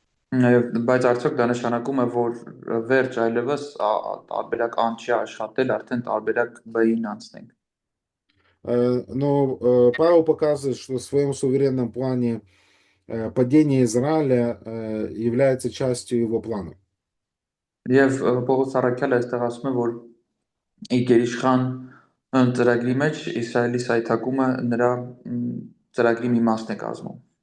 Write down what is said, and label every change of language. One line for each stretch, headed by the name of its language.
Armenian: Բայց արդյոք դա նշանակում է, որ վերջ այլևս տարբերակ ան չի աշխատել, արդեն տարբերակ B-ին անցնենք։
Russian: Но Павел показывает, что в своем суверенном плане падение Израиля является частью его плана.
Armenian: Եվ Պողոս Առաքյալը այստեղ ասում է, որ իր գերիշխան ծրագրի մեջ Իսրայելի սայթակումը նրա ծրագրի մի մասն է կազմում։